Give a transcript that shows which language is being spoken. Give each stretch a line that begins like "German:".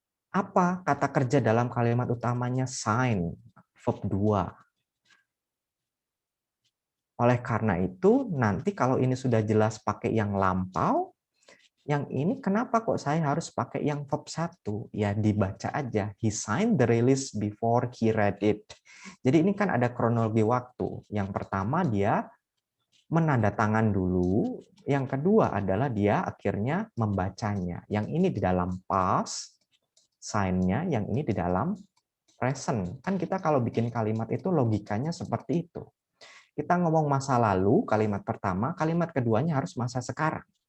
Indonesian: Apa kata kerja dalam kalimat utamanya? Sign, verb 2. Oleh karena itu, nanti kalau ini sudah jelas pakai yang lampau, yang ini kenapa kok saya harus pakai yang verb 1? Ya dibaca aja.
English: He signed the release before he read it.
Indonesian: Jadi ini kan ada kronologi waktu. Yang pertama dia menandatangan dulu, yang kedua adalah dia akhirnya membacanya. Yang ini di dalam past, sign-nya, yang ini di dalam present. Kan kita kalau bikin kalimat itu logikanya seperti itu. Kita ngomong masa lalu, kalimat pertama, kalimat keduanya harus masa sekarang.